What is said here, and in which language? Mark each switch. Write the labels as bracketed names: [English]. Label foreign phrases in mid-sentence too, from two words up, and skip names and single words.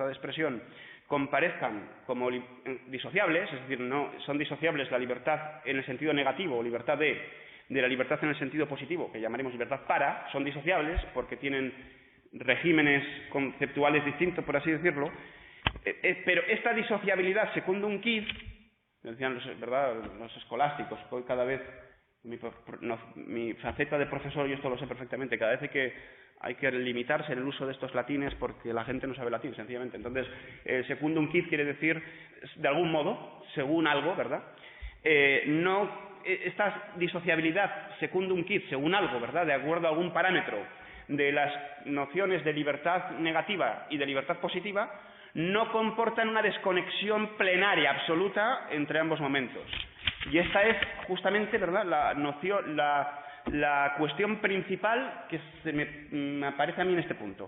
[Spanish] de expresión comparezcan como disociables, es decir, no son disociables la libertad en el sentido negativo o libertad de la libertad en el sentido positivo, que llamaremos libertad son disociables porque tienen regímenes conceptuales distintos, por así decirlo, pero esta disociabilidad [Latin] secundum quid, [Spanish] decían los escolásticos, hoy cada vez mi faceta de profesor, yo esto lo sé perfectamente, cada vez hay que limitarse en el uso de estos latines porque la gente no sabe latín, sencillamente. Entonces, [Latin] secundum quid [Spanish] quiere decir, de algún modo, según algo, ¿verdad? Esta disociabilidad [Latin] secundum quid, [Spanish] según algo, ¿verdad?, de acuerdo a algún parámetro de las nociones de libertad negativa y de libertad positiva, no comportan una desconexión plenaria absoluta entre ambos momentos. Y esta es justamente, ¿verdad?, la cuestión principal que me aparece a mí en este punto.